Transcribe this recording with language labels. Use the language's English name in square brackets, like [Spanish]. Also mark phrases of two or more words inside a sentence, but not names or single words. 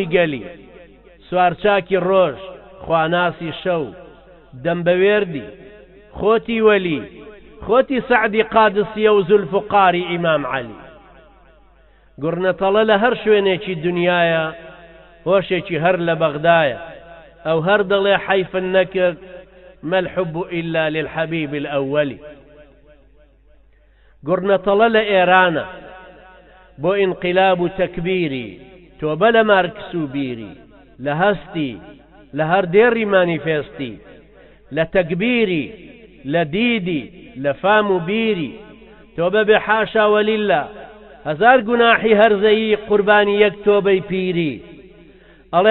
[Central Kurdish] گەلی سوارچاکی ڕۆژ خواناسی شەو دەمبەوێردی خۆتی وەلی خۆتی سەعدی قادسیە و زولفقاری ئیمام عەلی گورنەتەڵە لە هەر شوێنێکی دنیایە هۆشێکی هەر لە بەغدایە ئەو هەر دەڵێ حەیفن نەکرد [Arabic] ما الحب إلا للحبيب الأول [Central Kurdish] گورنەتەڵە لە ئێرانە بۆ ئینقلاب و تەکبیری تۆبە لە مارکس و بیری لە هەستی لە هەر دێڕی مانیفێستی لە تەکبیری لە دیدی لە فام و بیری تۆبە بێ حاشا وەلیلا هەزار گوناحی هەرزەیی قوربانی یەک تۆبەی پیری ئەڵێ